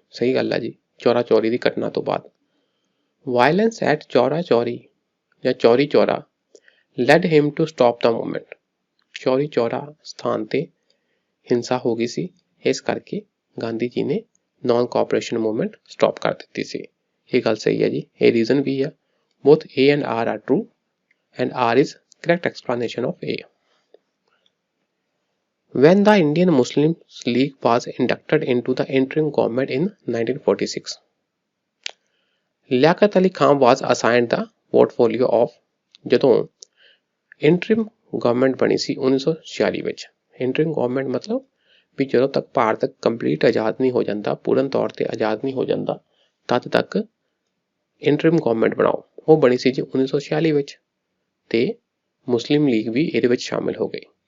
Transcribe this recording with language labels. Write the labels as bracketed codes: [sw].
[pa] ਸਹੀ ਗੱਲ ਹੈ ਜੀ, ਚੌਰਾ ਚੌਰੀ ਦੀ ਘਟਨਾ ਤੋਂ ਬਾਅਦ। ਵਾਇਲੈਂਸ ਐਟ ਚੌਰਾ ਚੌਰੀ ਜਾਂ Chauri Chaura [en] led him to stop the movement। [pa] Chauri Chaura ਸਥਾਨ ਤੇ ਹਿੰਸਾ ਹੋ ਗਈ ਸੀ, ਇਸ ਕਰਕੇ ਗਾਂਧੀ ਜੀ ਨੇ ਨਾਨ ਕੋਆਪਰੇਸ਼ਨ ਮੂਵਮੈਂਟ ਸਟਾਪ ਕਰ ਦਿੱਤੀ ਸੀ। ਇਹ ਗੱਲ ਸਹੀ ਹੈ ਜੀ, ਇਹ ਰੀਜ਼ਨ ਵੀ ਆ। [en] both A and R are true and R is correct explanation of A। When the Indian Muslim League was inducted into the interim government in 1946, Liaquat Ali Khan was assigned the portfolio of [pa] ਜਦੋਂ ਇੰਟਰਿਮ government ਬਣੀ ਸੀ 1946 ਵਿੱਚ। ਇੰਟਰਿਮ government ਮਤਲਬ ਵੀ ਜਦੋਂ ਤੱਕ Bharat complete ਆਜ਼ਾਦ ਨਹੀਂ ਹੋ ਜਾਂਦਾ, ਪੂਰਨ ਤੌਰ ਤੇ ਆਜ਼ਾਦ ਨਹੀਂ ਹੋ ਜਾਂਦਾ, ਤਦ ਤੱਕ ਇੰਟਰਿਮ ਗਵਰਨਮੈਂਟ ਬਣਾਓ। ਉਹ ਬਣੀ ਸੀ ਜੀ 1946 ਵਿੱਚ ਤੇ ਮੁਸਲਿਮ ਲੀਗ ਵੀ ਇਹਦੇ ਵਿੱਚ ਸ਼ਾਮਿਲ ਹੋ ਗਈ।